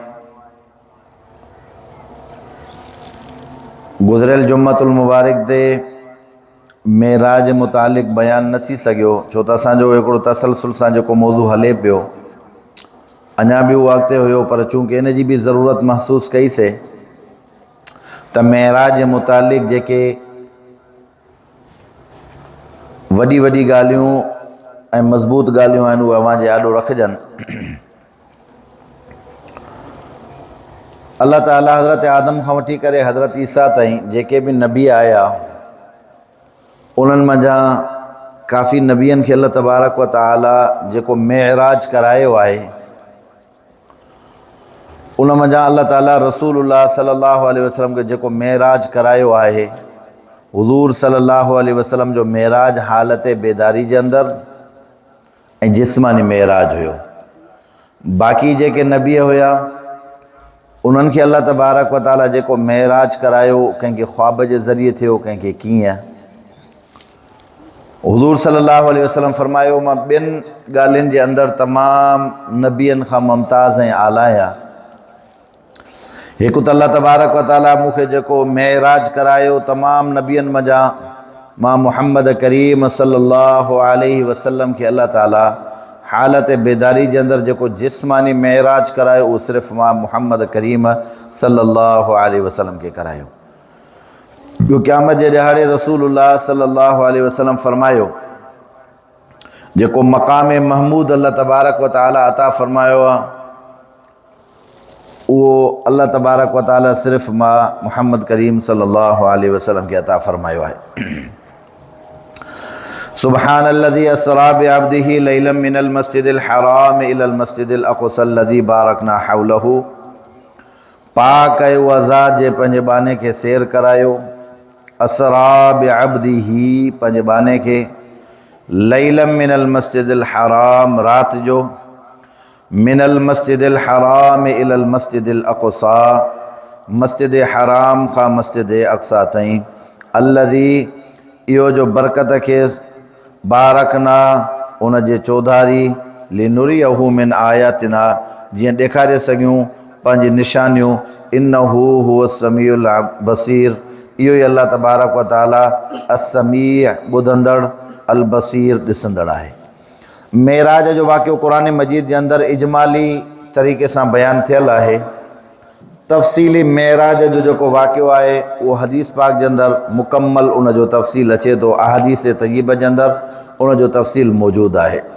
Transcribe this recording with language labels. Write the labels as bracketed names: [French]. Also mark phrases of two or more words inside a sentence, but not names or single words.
[Sindhi] गुज़रियल जुम्मतुल मुबारक ते मेराज मुतालिक़ बयान न थी सघियो छो त असांजो हिकिड़ो तसलसल सां जेको मौज़ू हले पियो अञा बि उहो अॻिते हुयो, पर चूंकि इन जी बि ज़रूरत महसूस कईसीं त मेराज जे मुतालिक़ जेके वॾी वॾी ॻाल्हियूं ऐं मज़बूत ॻाल्हियूं आहिनि उहे अव्हां जे आॾो रखजनि। अल्लाह ताला हज़रत आदम खां वठी करे हज़रत ईसा ताईं जेके बि नबी आया उन्हनि मंझां काफ़ी नबियनि खे अल्लाह [Arabic] تبارك وتعالى [Sindhi] जेको मेराज करायो आहे उन मंझां अल्लाह ताला रसूलुल्लाह [Arabic] صلى الله عليه وسلم [Sindhi] खे जेको मेराज करायो आहे हुज़ूर [Arabic] صلى الله عليه وسلم [Sindhi] जो मेराज हालत बेदारी जे अंदरि ऐं जिस्मानी मेराज हुयो। बाक़ी जेके नबी हुया उन्हनि खे अल्लाह [Arabic] تبارك وتعالى [Sindhi] जेको मेराज करायो, कंहिंखे ख्वाब जे ज़रिए थियो, कंहिंखे कीअं। हुज़ूर [Arabic] صلى الله عليه وسلم [Sindhi] फरमायो, मां ॿिनि ॻाल्हियुनि जे अंदरि तमामु नबियनि खां मुमताज़ ऐं आला आहियां। हिकु त अल्लाह [Arabic] تبارك وتعالى [Sindhi] मूंखे जेको मेराज करायो तमामु नबियनि मञा, मां मुहम्मद करीम [Arabic] صلى الله عليه وسلم [Sindhi] खे अल्लाह ताला हालत बेदारी जे अंदरि जेको जिस्मानी मेराज करायो, उहो सिर्फ़ु मां मुहम्मद करीम [Arabic] صلى الله عليه وسلم [Sindhi] खे करायो। ॿियो क़यामत जे ॾिहाड़े रसूलुल्लाह [Arabic] صلى الله عليه وسلم [Sindhi] फरमायो, जेको मक़ाम महमूद अल्लाह [Arabic] تبارك وتعالى [Sindhi] अता फरमायो आहे, उहो अल्लाह [Arabic] تبارك وتعالى [Sindhi] सिर्फ़ु मां मुहम्मद करीम [Arabic] صلى الله عليه وسلم [Sindhi] खे अता फरमायो आहे। [Arabic] سبحان الذي أسرى بعبده ليلا من المسجد الحرام إلى المسجد الأقصى الذي باركنا حوله. [Sindhi] पाक आहे उहा ज़ात जे पंहिंजे बाने खे सैर करायो। [Arabic] أسرى بعبده, [Sindhi] पंहिंजे बाने खे, [Arabic] ليلا من المسجد الحرام, [Sindhi] राति जो, [Arabic] من المسجد الحرام إلى المسجد الأقصى, [Sindhi] मस्जिद हराम खां मस्जिद अक़सा ताईं। अल्लज़ी, इहो जो बरकत खे, बारकना, उन जे चौधारी, [Arabic] لنريه من آياتنا, [Sindhi] जीअं ॾेखारे सघूं पंहिंजी निशानियूं। [Arabic] إنه هو السميع البصير, [Sindhi] इहो ई अल्लाह तबारक व ताला असमी, ॿुधंदड़, [Arabic] البصير, [Sindhi] ॾिसंदड़ आहे। मेराज जो वाक़ियो क़ुरान मजीद जे अंदरि इजमाली तरीक़े सां बयानु थियल आहे। तफ़सीली मेराज जो जेको वाक़ियो आहे उहो हदीस पाक जे अंदरि मुकमल उन जो तफ़सील अचे थो। अहादीस तय्यबा जे अंदरि उन जो तफ़सील मौजूदु आहे।